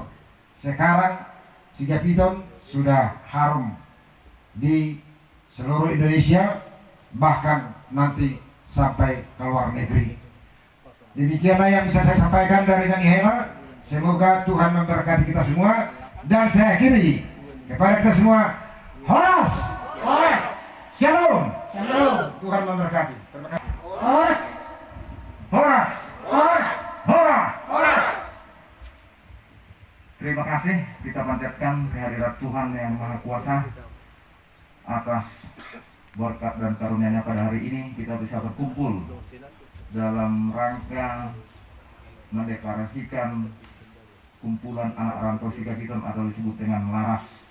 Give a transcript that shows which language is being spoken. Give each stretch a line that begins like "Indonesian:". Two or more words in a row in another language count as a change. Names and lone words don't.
Indonesian: Sekarang Sigapiton sudah harum di seluruh Indonesia, bahkan nanti sampai ke luar negeri. Demikianlah yang bisa saya sampaikan dari Nani Hela. Semoga Tuhan memberkati kita semua, dan saya akhiri kepada kita semua, Horas, Horas, Shalom, Shalom. Tuhan memberkati. Terima kasih. Horas, Horas, Horas, Horas, Horas. Terima kasih, kita panjatkan kehadirat Tuhan yang Maha Kuasa atas berkat dan karunia-Nya pada hari ini kita bisa berkumpul dalam rangka mendeklarasikan kumpulan anak rantau Sigapiton atau disebut dengan Laras.